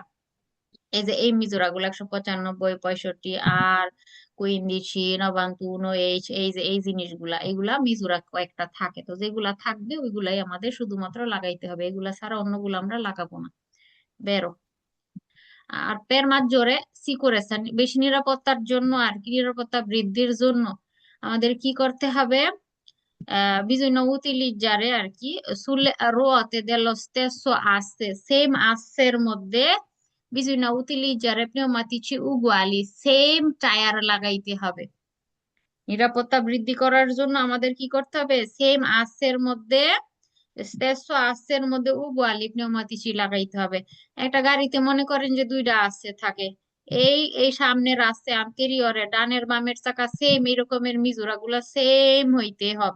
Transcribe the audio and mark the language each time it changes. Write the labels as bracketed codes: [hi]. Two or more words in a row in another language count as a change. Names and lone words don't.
[bn] এই যে এই মিজোরা গুলো 195, 65 আর কুইন্দিসি, নবাঙ্কুনো, এই যে এই জিনিসগুলা, এগুলা মিজোরা কয়েকটা থাকে, তো যেগুলা থাকবে ওইগুলাই আমাদের শুধুমাত্র লাগাইতে হবে, এগুলা ছাড়া অন্যগুলো আমরা লাগাবো না। বেরো। আর [it] per maggiore sicurezza, [bn] বেশি নিরাপত্তার জন্য আর কি, নিরাপত্তা বৃদ্ধির জন্য আমাদের কি করতে হবে? [it] bisogna utilizzare [bn] আর কি [it] sulle ruote dello stesso asse, [bn] সেম আসের মধ্যে [it] bisogna utilizzare pneumatici uguali, [bn] সেম টায়ার লাগাইতে হবে। নিরাপত্তা বৃদ্ধি করার জন্য আমাদের কি করতে হবে? সেম আসের মধ্যে, স্টেসো আসের মধ্যে [it] uguali pneumatici [bn] লাগাইতে হবে। একটা গাড়িতে মনে করেন যে দুইটা আসে থাকে, এই এই সামনের [it] asse anteriore, [bn] ডানের বামের চাকা সেম এরকমের মিজুরা গুলা সেম হইতে হবে।